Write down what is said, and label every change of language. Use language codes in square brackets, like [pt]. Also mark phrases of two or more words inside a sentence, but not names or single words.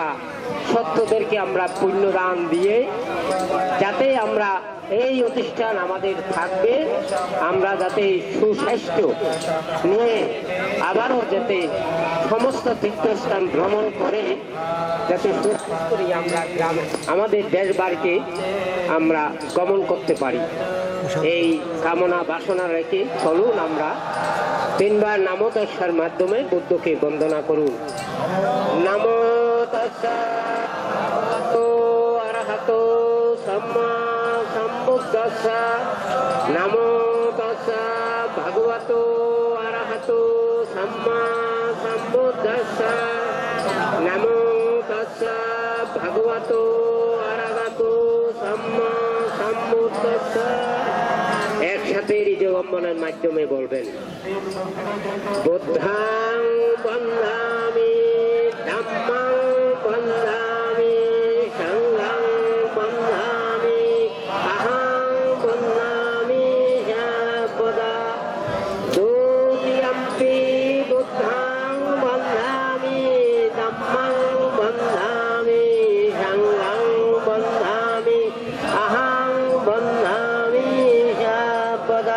[bn] সত্যদেরকে আমরা পুণ্যদান দিয়ে যাতে আমরা এই প্রতিষ্ঠান আমাদের থাকবে, আমরা যাতে সুস্বাস্থ্য নিয়ে আবারও যাতে সমস্ত তীর্থস্থান ভ্রমণ করে যাতে সুস্থ করে আমরা গ্রামে আমাদের দেশ বাড়িতে আমরা গমন করতে পারি, এই কামনা বাসনা রেখে চলুন আমরা তিনবার [pi] নামো তস্যার [bn] মাধ্যমে বুদ্ধকে বন্দনা করুন। [pi] নামো তস্যা ভগবতো অরহতো সম্মা সম্বুদ্ধস্যা। নামো তস্যা ভগবতো অরহতো সম্মা সম্বুদ্ধস্যা। নামো তস্যা ভগবতো অরহতো সম্মা সম্বুদ্ধস্যা। [bn] একসাথে ঋজবম্বনের মাধ্যমে বলবেন। [pi] বুদ্ধাং বন্দামি ধম্মাং বন্দামি সংঘং বন্দামি অহং বন্দামি সর্বদা। দ্বিতীয়ম্পি বুদ্ধাং বন্দামি ধম্মাং বন্দামি সংঘং বন্দামি অহং বন্দামি সর্বদা।